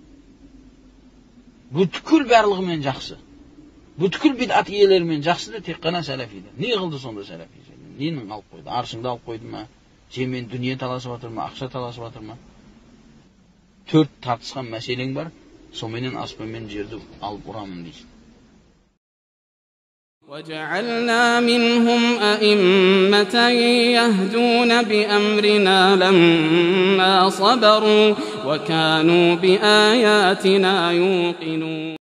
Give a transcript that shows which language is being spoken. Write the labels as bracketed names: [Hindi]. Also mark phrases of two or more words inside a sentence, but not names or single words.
[Kazakh] Бүткіл барлығымен жақсы. Бүткіл бидат иелерімен жақсы да тек қана сәләфиді. Не қылды сонда сәләфи? Ненің алып қойды? Аршыңды алып қойды ма? Сенімен дүние таласып жатыр ма? Ақша таласып жатыр ма? 4 тартысқан мәселең бар, сонымен аспан мен жерді алып ұрамын дейсің. [Arabic] وجعلنا منهم أئمة يهدون بأمرنا لما صبروا وكانوا بآياتنا يوقنون